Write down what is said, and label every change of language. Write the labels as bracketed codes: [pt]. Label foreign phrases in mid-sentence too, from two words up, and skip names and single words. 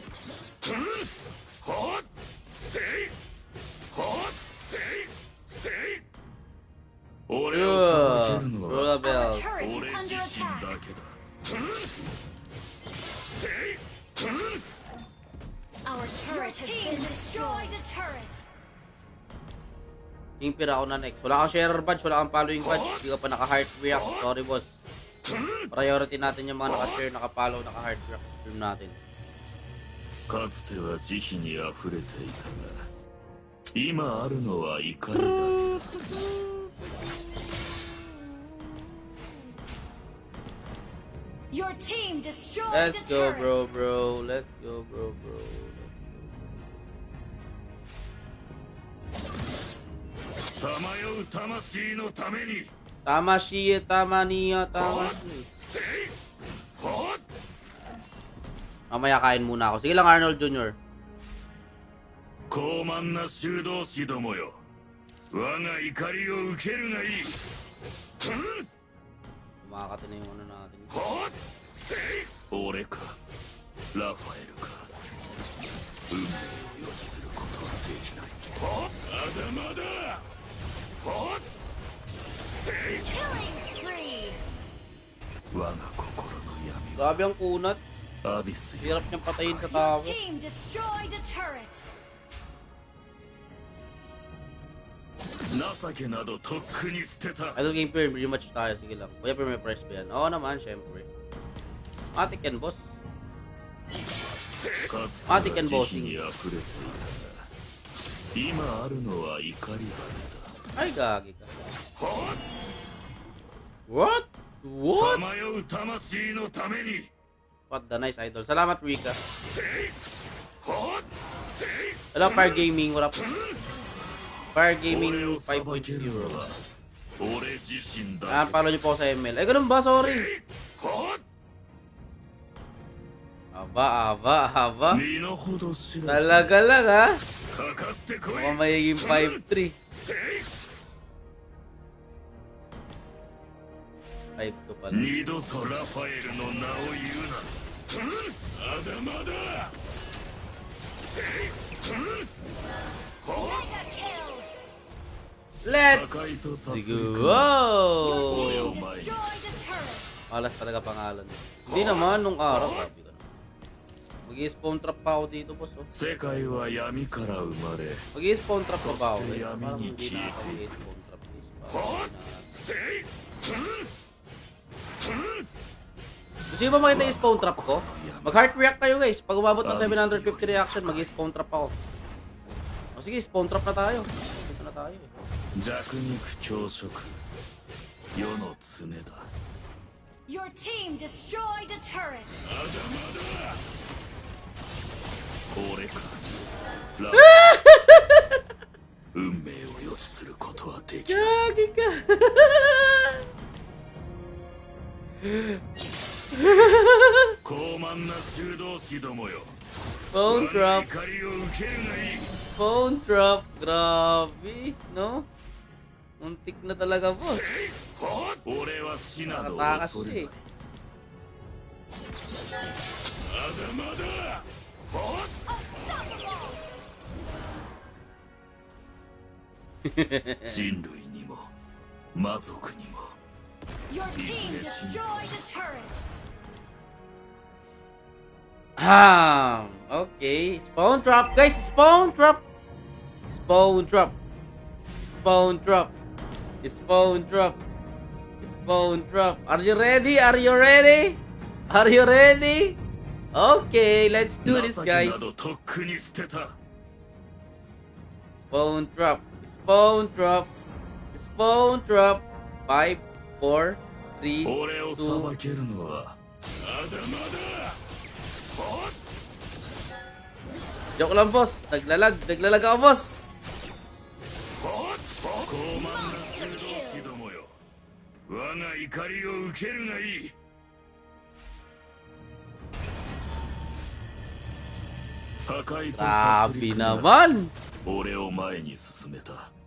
[en] Roll a bell. Our turret is under attack. Our turret has been destroyed. A turret. [tl] Impir ako na next. Wala kang [en] sharer badge, [tl] wala kang [en] following badge. [tl] Hindi ka pa naka- [en] heart react. Sorry, boss. [tl] Priority natin yung mga naka-share, naka-follow, naka- [en] heart react stream [tl] natin. [ja] かつては慈悲にあふれていたが今あるのは怒りだけだ [en] Your team destroyed Let's a go, turret. bro, bro. Let's go, bro, bro. Let's go. [ja] さまよう魂のために Tamashi, Tamaniya, Tamashi. [tl] Mamaya kain muna ako. Sige lang, Arnold Jr. [ja] 傲慢な修道士どもよ我が怒りを受けるがいい [tl] Kumakati na yung ano natin. [ja] 俺かラファエルか運命を予知することはできないまだまだ [en] Killing spree. [ja] 我が心の闇 [tl] Grabe ang kunat. [ja] はアビスよ [tl] Hirap niyang patayin sa [en] Your [tl] tao. [en] team destroyed a turret. [ja] 情けなどとっくに捨てた [en] Idol game pair, [tl] rematch tayo. Sige lang. Kuya, pero may price ba yan? Oo naman, syempre. Matik yan, boss. [ja] かつてマティケンボーは慈悲に溢れていたが今あるのは怒りだ [tl] Ay, gagi ka. [ja] けだ [en] What? What? [ja] さまよう魂のために [en] What the nice idol. Salamat, [tl] Rika. [ja] はっ [en] Hello, Fire Gaming. What up? Fire [ja] 俺 [en] Gaming [ja] を裁けるの [en] 5.0. [ja] は俺自身 [tl] Ah, [ja] だけ [tl] follow niyo po ako sa ML. Ay, ganun ba? Sorry. [ja] はっ [tl] Aba. [ja] 身の程知らず [tl] Talaga lang, ha? [ja] かかってこい [tl] Mukhang magiging 5-3. 5-2 pala. [ja] 二度とラファエルの名を言うなまだまだ [en] Mega kill. Let's Your go! team destroyed a turret. [tl] Malas talaga pangalan. Hindi naman, nung araw. Sabi ko na. Mag-i- [en] spawn trap [tl] pa ako dito, boss. Oh. [ja] 世界は闇から生まれ [tl] Mag-i- [en] spawn trap [tl] pa ba ako? Eh? [en] Yummy [tl] Parang ni hindi na ako [en] Cheaty. [tl] mag-i- [en] spawn trap. [tl] Parang hindi na. Gusto nyo ba makita yung [en] spawn trap [tl] ko? Mag- [en] heart react [tl] kayo, guys. Pag umabot ng 750 reaction, mag-i- [en] spawn trap [tl] ako. O sige, [en] spawn trap [tl] na tayo. Dito na tayo eh. [ja] 弱肉強食世の常だ [en] Your team destroyed a turret. [ja] 俺かラ運命を予知することはできない [tl] Gagi ka! [ja] 高慢な修道士どもよ [en] Phone [ja] 我が [en] drop. [ja] 怒りを受けるがいい [en] Phone drop. [tl] Grabe, no? Muntik na talaga, boss. [ja] 俺は死など [tl] Nakatakas [ja] 恐 [tl] siya [ja] れ [tl] eh. [ja] ないまだまだ [en] Unstoppable. [ja] 人類にも魔族にも [en] Your team destroyed a turret. Okay. Spawn drop, guys. Spawn drop. Spawn drop. Spawn drop. Spawn drop. Spawn drop. Are you ready? Are you ready? Are you ready? Okay, let's do this, [ja] 情け [en] guys. [ja] などとっくに捨てた [en] Spawn drop. Spawn drop. Spawn drop. 5, 4, 3, [ja] 俺を [en] 2, [ja] 裁けるのはまだまだ [tl] Joke lang, boss. Naglalag. Naglalag ako, boss. [ja] 高慢な修道士どもよ我が怒りを受けるがいい 破壊と殺 [tl] Grabe [ja] 戮が [tl] naman. [ja] 俺を前に進めた